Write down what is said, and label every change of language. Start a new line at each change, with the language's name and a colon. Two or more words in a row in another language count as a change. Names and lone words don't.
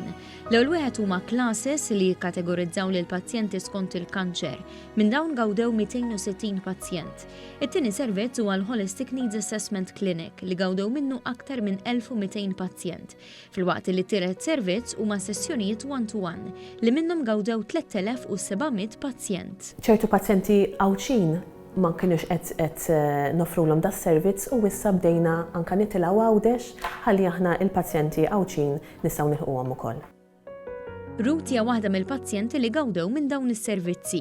Maltese: L-ewwel wieħed huma classes li jikkategorizzaw lil pazjenti skont il-kanċer. Minn dawn gawdew 260 pazjent. It-tieni servizz huwa l-Holistic Needs Assessment Clinic li gawdew minnu aktar minn 1200 pazjent. Filwaqt li t-tielet servizz huma sessjonijiet
English: one-to-one
Maltese: li minnhom gawdew 3700 pazjent. ċertu pazjenti għawċin ma kienux qed nofrulhom da servizz u issa bdejna anke nitilgħu għawdex ħalli aħna il-pazjenti għawċin nistgħu nilħquhom ukoll. Ruth hija waħda mill-pazjenti li gawdew minn dawn is-servizzi.